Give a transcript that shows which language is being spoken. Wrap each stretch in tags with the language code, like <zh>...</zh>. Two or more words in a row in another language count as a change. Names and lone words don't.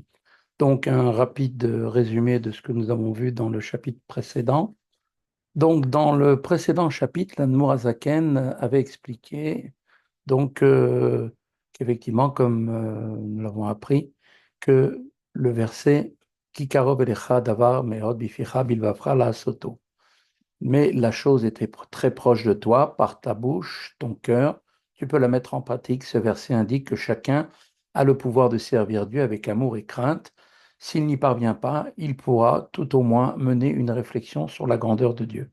<fr>Donc, un rapide résumé de ce que nous avons vu dans le chapitre précédent. Donc, dans le précédent chapitre, l'Admour Azaken avait expliqué qu'effectivement, comme nous l'avons appris, que le verset</fr> <he>כי קרוב אליך הדבר מאד בפיך ובלבבך לעשותו.</he> <fr>Mais la chose était très proche de toi, par ta bouche, ton cœur. Tu peux la mettre en pratique. Ce verset indique que chacun a le pouvoir de servir Dieu avec amour et crainte. S'il n'y parvient pas, il pourra tout au moins mener une réflexion sur la grandeur de Dieu.</fr>